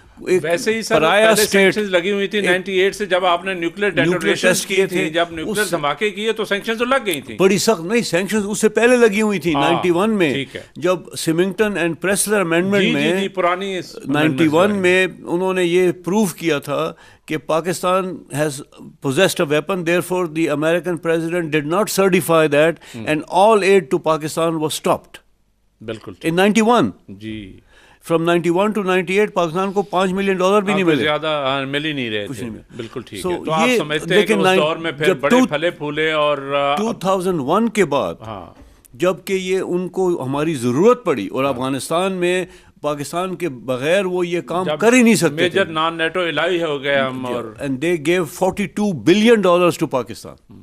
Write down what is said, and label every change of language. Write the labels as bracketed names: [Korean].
[Urdu] ویسے ہی سر پہلے سینکشنز لگی ہوئی تھی 98 سے جب آپ نے نیوکلیئر ڈیٹونیشنز کیے تھے, جب نیوکلیئر دھماکے کیے تو سینکشنز تو لگ گئی تھیں بڑی سخت. نہیں سینکشنز اس سے پہلے لگی ہوئی تھی 91 میں جب سیمنگٹن اینڈ پریسلر امینڈمنٹ میں پرانی 91 میں انہوں نے یہ پروف کیا تھا کہ Pakistan [English] has possessed a weapon, therefore the American president did not certify that and all aid to Pakistan was stopped. [Urdu] بالکل [English] in 91. [Urdu] جی [English] From 91 to 98 [Urdu] Pakistan کو $5 ملین بھی نہیں ملے, زیادہ مل ہی نہیں رہے تھے. بالکل ٹھیک ہے. تو آپ سمجھتے ہیں کہ اس دور میں پھر بڑے پھلے پھولے اور 2001 کے بعد جب کہ یہ ان کو ہماری ضرورت پڑی اور افغانستان میں پاکستان کے بغیر وہ یہ کام کر ہی نہیں سکتے, میجر نان نیٹو الہی ہو گئے ہم. اور [English] and they gave $42 billion to Pakistan.